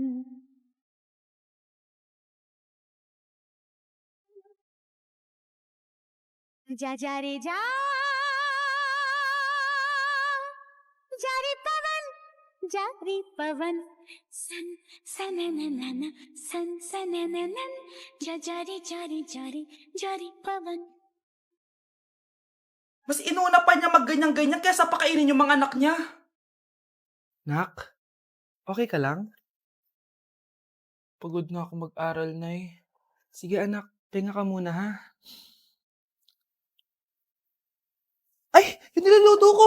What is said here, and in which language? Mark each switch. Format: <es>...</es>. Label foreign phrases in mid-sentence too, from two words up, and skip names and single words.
<hi>जा जा रे जा जा रे पवन जारी पवन सन सनननन सन सनननन जारी जारी जारी जारी पवन.</hi> <tl>Mas inuna pa niya magganyan-ganyan kaysa pakainin yung mga anak niya. Nak, okay ka lang? Pagod na ako mag-aral, Nay. Sige anak, tinga ka muna ha. Ay, yung niluluto ko!</tl>